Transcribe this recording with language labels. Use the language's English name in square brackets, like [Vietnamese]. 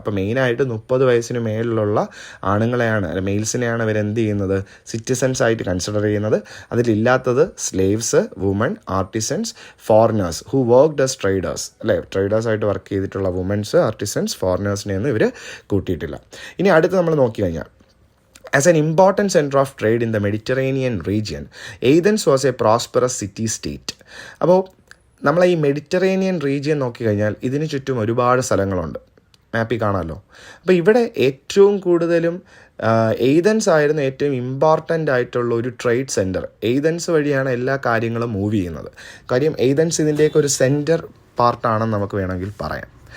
[Malayalam] അപ്പോൾ മെയിനായിട്ട് 30 വയസ്സിന് മേളിലുള്ള ആണുങ്ങളെയാണ്, മെയിൽസിനെയാണ് ഇവരെന്ത് ചെയ്യുന്നത്, സിറ്റിസൺസ് ആയിട്ട് കൺസിഡർ ചെയ്യുന്നത്. അതിലില്ലാത്തത് [English] slaves, woman, artisans, foreigners who worked as traders, [Malayalam] അല്ലേ, ട്രേഡേഴ്സായിട്ട് വർക്ക് ചെയ്തിട്ടുള്ള വുമൻസ്, ആർട്ടിസൻസ്, ഫോറിനേഴ്സിനെയൊന്നും ഇവർ കൂട്ടിയിട്ടില്ല. ഇനി അടുത്ത് നമ്മൾ നോക്കിക്കഴിഞ്ഞാൽ, [English] as an important center of trade in the Mediterranean region, Athens was a prosperous city state. [Malayalam] അപ്പോൾ നമ്മൾ ഈ മെഡിറ്ററേനിയൻ റീജിയൻ നോക്കിക്കഴിഞ്ഞാൽ ഇതിന് ചുറ്റും ഒരുപാട് സ്ഥലങ്ങളുണ്ട്, മാപ്പിൽ കാണാമല്ലോ. അപ്പോൾ ഇവിടെ ഏറ്റവും കൂടുതലും എയ്തൻസ് ആയിരുന്നു ഏറ്റവും ഇമ്പോർട്ടൻ്റ് ആയിട്ടുള്ള ഒരു ട്രേഡ് സെൻറ്റർ. എയ്തൻസ് വഴിയാണ് എല്ലാ കാര്യങ്ങളും മൂവ് ചെയ്യുന്നത്. കാര്യം എയ്തൻസ് ഇതിൻ്റെയൊക്കെ ഒരു സെൻറ്റർ പാർട്ടാണെന്ന് നമുക്ക് വേണമെങ്കിൽ പറയാം.